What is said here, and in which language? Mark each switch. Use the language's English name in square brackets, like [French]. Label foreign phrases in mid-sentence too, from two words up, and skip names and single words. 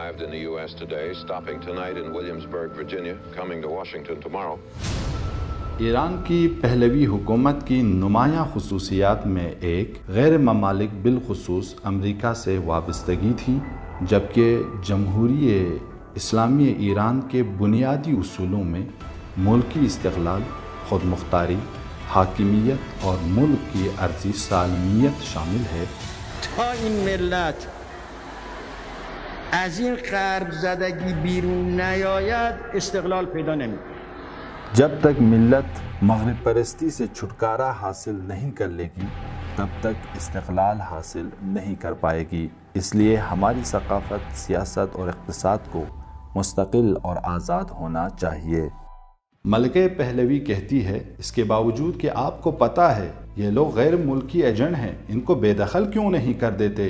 [English] in the U.S. today, stopping tonight in Williamsburg, Virginia, coming to Washington tomorrow. [Urdu] ایران کی پہلوی حکومت کی نمایاں خصوصیات میں ایک غیر ممالک بالخصوص امریکہ سے وابستگی تھی، جبکہ جمہوری اسلامی ایران کے بنیادی اصولوں میں ملکی استقلال، خود مختاری، حاکمیت اور ملک کی ارضی سالمیت شامل ہے۔ [Persian] تا این ملت از این غرب زدگی بیرون نیاید استقلال پیدا نمی‌کند۔ [Urdu] جب تک ملت مغرب پرستی سے چھٹکارا حاصل نہیں کر لے گی تب تک استقلال حاصل نہیں کر پائے گی۔ اس لیے ہماری ثقافت، سیاست اور اقتصاد کو مستقل اور آزاد ہونا چاہیے۔ ملکہ پہلوی کہتی ہے، اس کے باوجود کہ آپ کو پتہ ہے یہ لوگ غیر ملکی ایجنٹ ہیں، ان کو بے دخل کیوں نہیں کر دیتے؟